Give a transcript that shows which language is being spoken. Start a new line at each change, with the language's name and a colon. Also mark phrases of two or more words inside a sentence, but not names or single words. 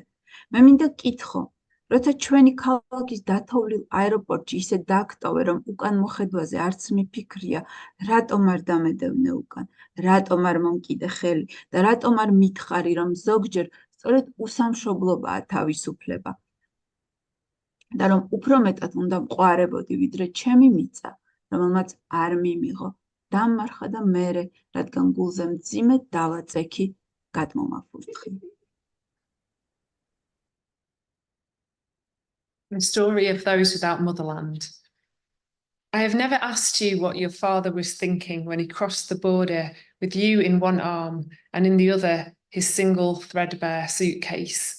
Georgian: მე მინდა კითხო, როცა ჩვენი ქალაქის დათოვლილ აეროპორტში ისე დაგტოვე, რომ უკან მოხედვაზე არც მიფიქრია, რატომ არ დამედევნე უკან, რატომ არ მომკიდე ხელი და რატომ არ მითხარი, რომ ზოგჯერ სწორედ უსამშობლობაა თავისუფლება და რომ უფრო მეტად უნდა მყوارებოდი, ვიდრე ჩემი მიწა, რომელმაც არ მიმიღო, დამარხა და მერე, რადგან გულზე მძიმე დავაწექი, გადმომაფურთხი.
English: The story of those without motherland. I have never asked you what your father was thinking when he crossed the border with you in one arm and in the other his single threadbare suitcase.